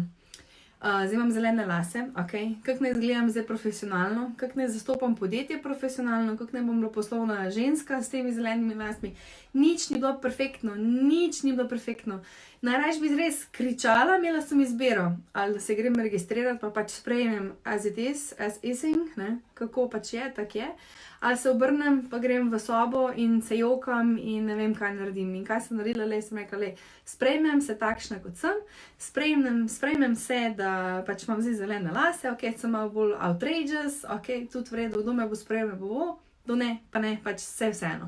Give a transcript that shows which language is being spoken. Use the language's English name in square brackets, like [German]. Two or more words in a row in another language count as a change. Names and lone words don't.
[Slovenian] Zdaj imam zelene lase, ok, kako naj izgledam zdaj profesionalno, kako naj zastopam podjetje profesionalno, kako naj bom bila poslovna ženska s temi zelenimi lasmi. Nič ni bilo perfektno. Najrajši bi res kričala, imela sem izbiro, ali da se grem registrirati, pa pač sprejmem [English] as it is, [Slovenian] as ising, ne, kako pač je, tak je. Ali se obrnem, pa grem v sobo in se jokam in ne vem, kaj naredim. In kaj sem naredila, sem rekla, sprejmem se takšna, kot sem, sprejmem se, da pač imam zdaj zelene lase, ok, sem malo bolj outrageous, ok, tudi v redu, kdo me bo sprejel, me bo, kdo ne, pa ne, pač vseeno.